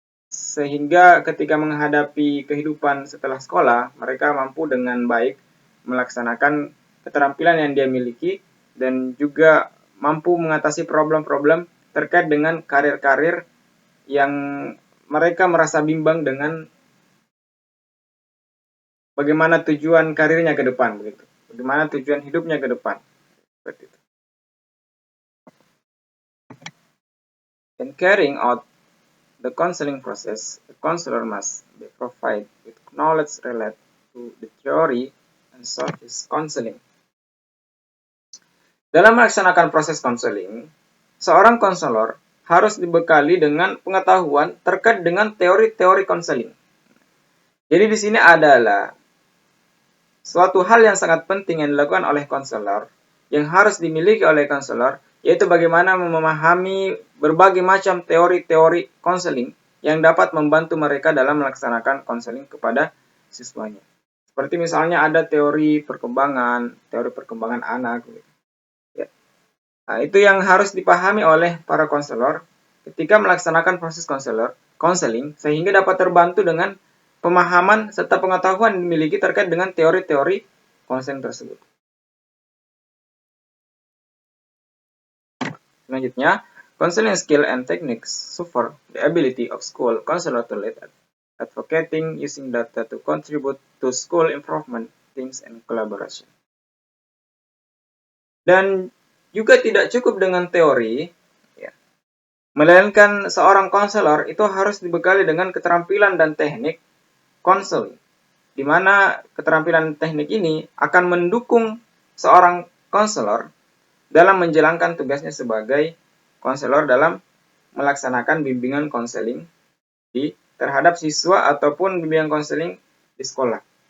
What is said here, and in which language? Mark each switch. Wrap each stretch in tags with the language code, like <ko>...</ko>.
<id>sehingga ketika menghadapi kehidupan setelah sekolah, mereka mampu dengan baik melaksanakan keterampilan yang dia miliki dan juga mampu mengatasi problem-problem terkait dengan karir-karir yang mereka merasa bimbang dengan bagaimana tujuan karirnya ke depan, begitu. Bagaimana tujuan hidupnya ke depan. Seperti itu.</id> <en>In carrying out the counseling process, the counselor must be provided with knowledge related to the theory and service counseling.</en> <id>Dalam melaksanakan proses konseling, seorang konselor harus dibekali dengan pengetahuan terkait dengan teori-teori konseling. Jadi di sini adalah suatu hal yang sangat penting yang dilakukan oleh konselor, yang harus dimiliki oleh konselor, yaitu bagaimana memahami berbagai macam teori-teori konseling yang dapat membantu mereka dalam melaksanakan konseling kepada siswanya. Seperti misalnya ada teori perkembangan anak. Ya. Nah, itu yang harus dipahami oleh para konselor ketika melaksanakan proses konseling, sehingga dapat terbantu dengan pemahaman serta pengetahuan yang dimiliki terkait dengan teori-teori konseling tersebut.</id> <en>Selanjutnya, counseling skill and techniques support the ability of school counselor to lead advocating using data to contribute to school improvement, teams, and collaboration.</en> <id>Dan juga tidak cukup dengan teori, ya, melainkan seorang konselor itu harus dibekali dengan keterampilan dan teknik konseling, di mana keterampilan teknik ini akan mendukung seorang konselor dalam menjalankan tugasnya sebagai konselor dalam melaksanakan bimbingan konseling terhadap siswa ataupun bimbingan konseling di sekolah.</id>